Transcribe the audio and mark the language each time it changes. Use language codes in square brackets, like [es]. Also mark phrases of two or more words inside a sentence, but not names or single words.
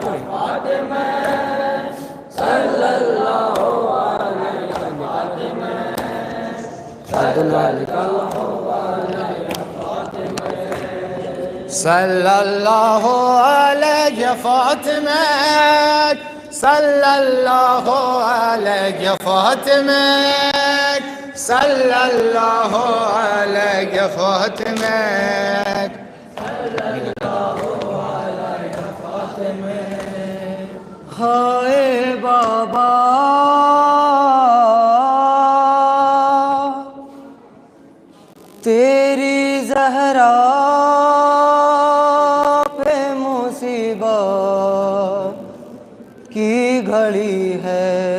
[ar] فاطمه، صلی الله علیک فاطمه، صلی الله علیک فاطمه، صلی الله علیک فاطمه، صلی الله علیک فاطمه، صلی الله علیک فاطمه. [ur] ہائے بابا تیری زہرا پہ مصیبت کی گھڑی ہے.